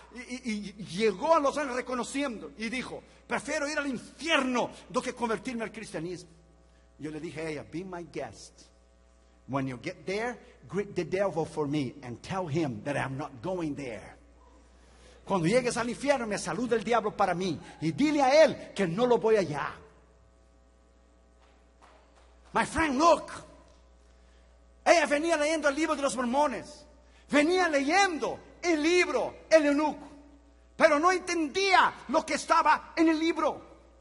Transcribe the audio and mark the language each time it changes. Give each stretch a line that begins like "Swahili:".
Spanish: Y llegó a Los Ángeles reconociendo y dijo: prefiero ir al infierno do que convertirme al cristianismo. Yo le dije a ella:
English: be my guest. When you get there, greet the devil for me and tell him that I'm not going there.
Spanish: Cuando llegues al infierno, me saluda el diablo para mí y dile a él que no lo voy allá.
English: My friend, look.
Spanish: Ella venía leyendo el libro de los mormones. Venía leyendo el libro, el eunuco. Pero no entendía lo que estaba en el libro.